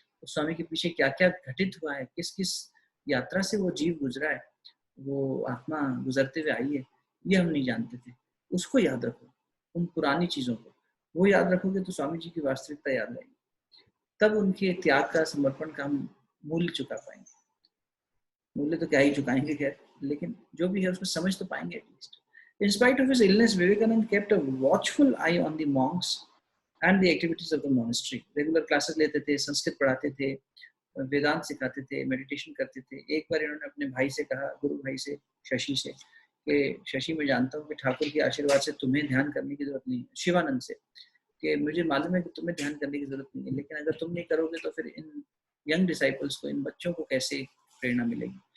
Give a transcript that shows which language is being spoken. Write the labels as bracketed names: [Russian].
[Hindi] उस स्वामी के पीछे क्या क्या घटित हुआ है, किस किस यात्रा से वो जीव गुजरा है, वो आत्मा गुजरते हुए आई है, ये हम नहीं जानते थे। उसको याद रखो, उन पुरानी चीजों को वो याद रखोगे तो स्वामी जी की वास्तविकता याद आएगी। तब उनके त्याग का, समर्पण का हम मूल्य चुका पाएंगे। मूल्य तो क्या ही चुकाएंगे खैर, लेकिन जो भी है उसको समझ तो पाएंगे at least. [English] In spite of his illness, Vivekanand kept a watchful eye on the monks and the activities of the monastery. Regular classes [Hindi] लेते थे, संस्कृत पढ़ाते थे, वेदांत सिखाते थे, मेडिटेशन करते थे। एक बार इन्होंने अपने भाई से कहा, गुरु भाई से, शशि से, कि शशि मैं जानता हूँ कि ठाकुर के आशीर्वाद से तुम्हें ध्यान करने की जरूरत नहीं है, शिवानंद से, कि मुझे मालूम है कि तुम्हें ध्यान करने की जरूरत नहीं है, लेकिन अगर तुम नहीं करोगे तो फिर इन [English] young disciples [Hindi] को, इन बच्चों को कैसे प्रेरणा मिलेगी।